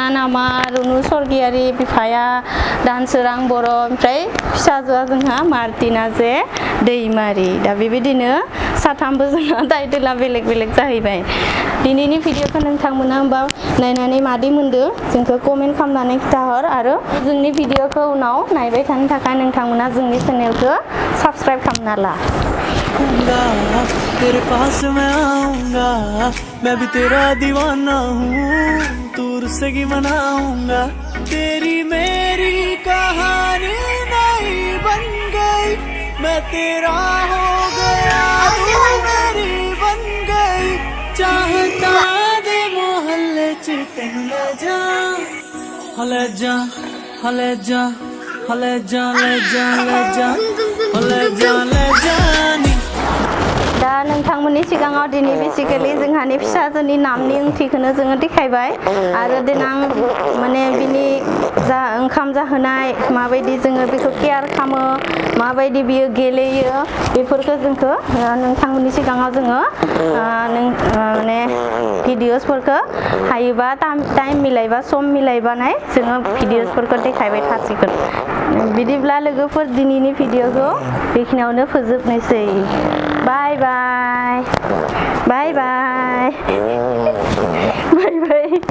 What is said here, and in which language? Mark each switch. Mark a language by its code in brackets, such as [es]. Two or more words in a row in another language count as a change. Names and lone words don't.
[brx] नामा रुनु सरगियारि बिफाया दानसोरां बर' ओमफ्राय फिसाजोआ जोंहा मार्टिना जे दैमारि दा बेबायदिनो साथामबो जोंहा टाइटेला बेलेग बेलेग जाहैबाय दिनैनि भिडिअखौ नोंथांमोना होमबा नायनानै मादि मोनदो जोंखौ कमेन्ट खालामनानै खिथाहर आरो जोंनि भिडिअखौ उनाव नायबाय थानो थाखाय नोंथांमोना जोंनि चेनेलखौ साबस्क्राइब खालामना ला [hi] तेरे पास मैं आऊंगा मैं भी तेरा दीवाना हूँ दूर से ही मनाऊंगा तेरी मेरी कहानी नहीं बन गई मैं तेरा हो गया तू मेरी बन गई चाहता [pa] दे मोहल्ले च तेन [hi] ले जा ले जा ले जा ले जा ले जा ले जा ले जा नी [brx] दा दा नोंथांमोननि सिगाङाव दिनै बेसिकेलि जोंहानि फिसाजोनि नामनि ओंथिखौनो जोङो देखायबाय आरो देनां माने बिनि जा ओंखाम जाहोनाय माबायदि जोङो बेखौ केयार खालामो माबायदि बियो गेलेयो बेफोरखौ जोंखौ नोंथांमोननि सिगाङाव जोङो माने भिडिअसफोरखौ हायोबा टाइम मिलायबा सम मिलायबानाय जोङो भिडिअसफोरखौ देखायबाय थासिगोन बिदिब्ला लोगोफोर दिनैनि भिडिअखौ बेखिनियावनो फोजोबनोसै बाय बाय बाय बाय बाय बाय